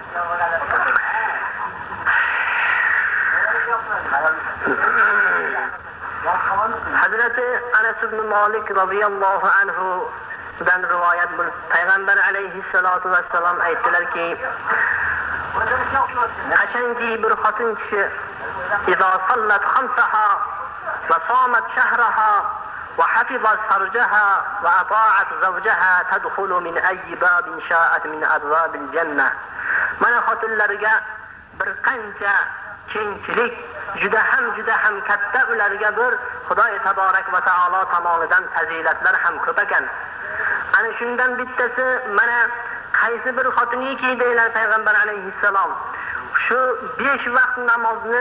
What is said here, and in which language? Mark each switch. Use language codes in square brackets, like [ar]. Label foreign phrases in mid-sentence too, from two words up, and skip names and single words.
[uz] Hazrati Anas ibn Malik radhiyallohu anhu dan rivoyat bu Payg'ambar alayhissalatu vassalam aytdilarki, qachonki bir xotin kishi [ar] إذا صلت خمسها وصامت شهرها وحفظت فرجها وأطاعت زوجها تدخل من أي باب شاءت من أبواب الجنة. [uz] Mana xotinlarga bir qancha kengchilik juda ham katta ularga bir Xudoy taborak va taolo tomonidan fazilatlar ham ko'p ekan. Ana shundan bittasi mana qaysi bir xotiniki deylar Payg'ambar alayhissalom shu 5 vaqt namozni